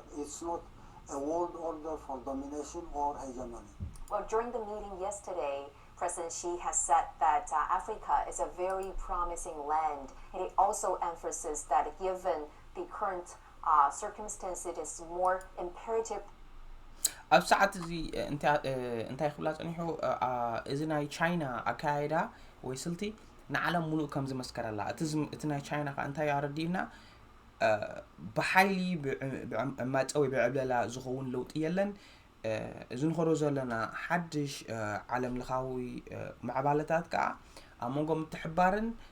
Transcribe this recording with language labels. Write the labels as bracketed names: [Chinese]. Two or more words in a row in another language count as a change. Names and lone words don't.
[English] It's not a world order for domination or hegemony. Well, during the meeting yesterday, President Xi has said that Africa is a very promising land, and he also emphasized that given the current circumstances, it is more imperative. [Tigrinya] ኣብ ሰዓት እዚ እንታይ ክብላ ፀኒሑ እዚ ናይ ቻይና ኣካይዳ ወይ ስልቲ ንዓለም ሙሉእ ከም ዝመስከረላ እቲ ናይ ቻይና ከዓ እንታይ ያረዲና ብሓይሊ ብዕማፀ ወይ ብዕብለላ ዝኸውን ለውጢ የለን እዚ ንኸሮ ዘለና ሓድሽ ዓለም ለኻዊ ማዕባለታት ከዓ ኣብ መንጎ ምትሕባርን